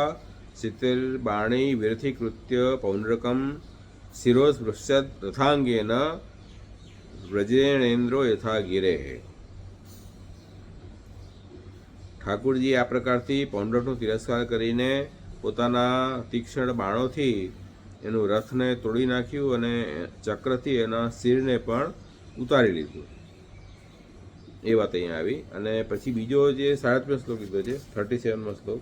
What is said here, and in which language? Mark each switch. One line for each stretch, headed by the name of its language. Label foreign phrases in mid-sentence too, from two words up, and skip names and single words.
Sanskrit: सितिर्बाणी विरथीकृत्य पौंड्रकं शिरोस्पृश्यत रथांगेन व्रजेणेन्द्रो यथा गिरे.
Gujarati: ઠાકુરજી આ પ્રકારથી પૌંડરકનો તિરસ્કાર કરીને પોતાના તીક્ષ્ણ બાણોથી એનું રથને તોડી નાખ્યું અને ચક્રથી એના શિરને પણ ઉતારી લીધું. એ વાત અહીંયા આવી. અને પછી બીજો જે 37મો શ્લોક લીધો છે, 37મો શ્લોક.